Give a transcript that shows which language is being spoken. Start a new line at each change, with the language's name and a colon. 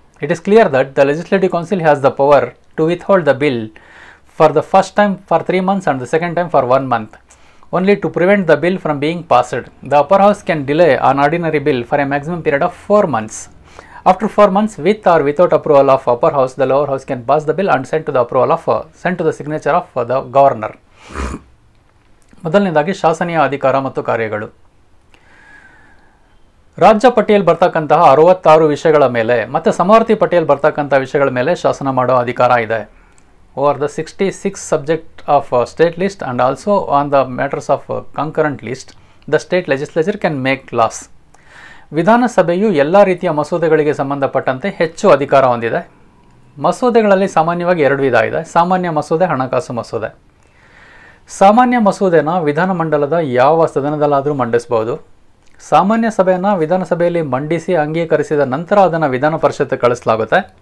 English: It is clear that the Legislative Council has the power to withhold the bill for the first time for 3 months and the second time for 1 month, only to prevent the bill from being passed. The upper house can delay an ordinary bill for a maximum period of 4 months. After 4 months, with or without approval of upper house, the lower house can pass the bill and send to the signature of the governor.
Kannada: ಮೊದಲನೇದಾಗಿ ಶಾಸನೀಯ ಅಧಿಕಾರ ಮತ್ತು ಕಾರ್ಯಗಳು. ರಾಜ್ಯ ಪಟ್ಟಿಯಲ್ಲಿ ಬರ್ತಕ್ಕಂತಹ 66 ವಿಷಯಗಳ ಮೇಲೆ ಮತ್ತು ಸಮವರ್ತಿ ಪಟ್ಟಿಯಲ್ಲಿ ಬರ್ತಕ್ಕಂಥ ವಿಷಯಗಳ ಮೇಲೆ ಶಾಸನ ಮಾಡೋ ಅಧಿಕಾರ ಇದೆ.
English: Over the 66 subject of state list and also on the matters of concurrent list, the state legislature can make laws.
Kannada: ವಿಧಾನಸಭೆಯು ಎಲ್ಲ ರೀತಿಯ ಮಸೂದೆಗಳಿಗೆ ಸಂಬಂಧಪಟ್ಟಂತೆ ಹೆಚ್ಚು ಅಧಿಕಾರ ಹೊಂದಿದೆ. ಮಸೂದೆಗಳಲ್ಲಿ ಸಾಮಾನ್ಯವಾಗಿ ಎರಡು ವಿಧ ಇದೆ. ಸಾಮಾನ್ಯ ಮಸೂದೆ, ಹಣಕಾಸು ಮಸೂದೆ. ಸಾಮಾನ್ಯ ಮಸೂದೆನ ವಿಧಾನಮಂಡಲದ ಯಾವ ಸದನದಲ್ಲಾದರೂ ಮಂಡಿಸಬಹುದು. ಸಾಮಾನ್ಯ ಸಭೆಯನ್ನು ವಿಧಾನಸಭೆಯಲ್ಲಿ ಮಂಡಿಸಿ ಅಂಗೀಕರಿಸಿದ ನಂತರ ಅದನ್ನು ವಿಧಾನ ಪರಿಷತ್ತು ಕಳಿಸಲಾಗುತ್ತೆ.